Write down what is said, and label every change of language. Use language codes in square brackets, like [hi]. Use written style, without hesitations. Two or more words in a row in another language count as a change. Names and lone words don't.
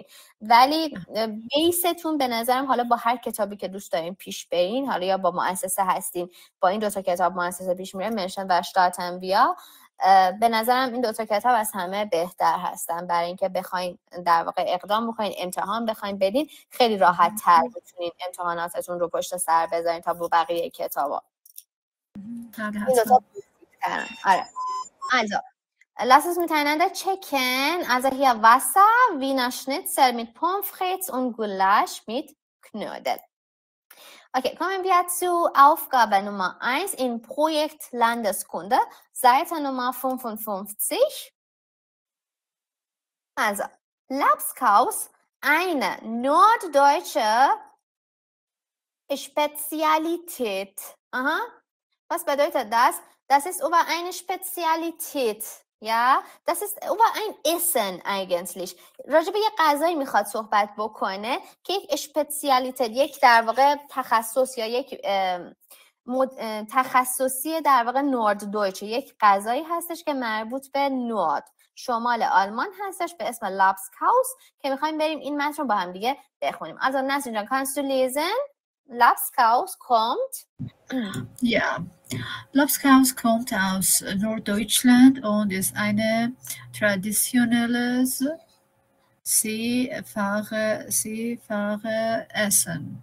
[fa] ولی بیستون به نظرم حالا با هر کتابی که دوست دارین پیش برین، حالا یا با مؤسسه هستین با این دوتا کتاب مؤسسه پیش میره، منشن و شتاتن ویا، به نظرم این دوتا کتاب از همه بهتر هستن برای اینکه بخواین در واقع اقدام بکنین، امتحان بخواین بدین، خیلی راحت تر بتونین امتحاناتتون رو پشت سر بذارین تا با بقیه کتابا. این دوتا بهترن. آره. [de] Also, lass uns miteinander checken. Also hier Wasser, Wiener Schnitzel mit Pommes frites und Gulasch mit Knödel. Okay, kommen wir zu Aufgabe Nummer 1 in Projekt Landeskunde, Seite Nummer 55. Also, Lapskaus, eine norddeutsche Spezialität. Aha. Was bedeutet das? Das ist über eine Spezialität, ja? Das ist über ein Essen eigentlich. [fa] راجع به یه غذایی میخواد صحبت بکنه که یک اسپسیالیته، یک در واقع تخصص یا یک تخصصی در واقع نورددویچه، یک غذایی هستش که مربوط به نورد، شمال آلمان هستش به اسم لابسکاوس که میخوایم بریم این متن رو با هم دیگه بخونیم. [de] Also Nasrin Can, kannst du lesen? Lapskaus kommt. Ja, Lapskaus kommt aus Norddeutschland und ist eine traditionelles Seefahrer-Essen.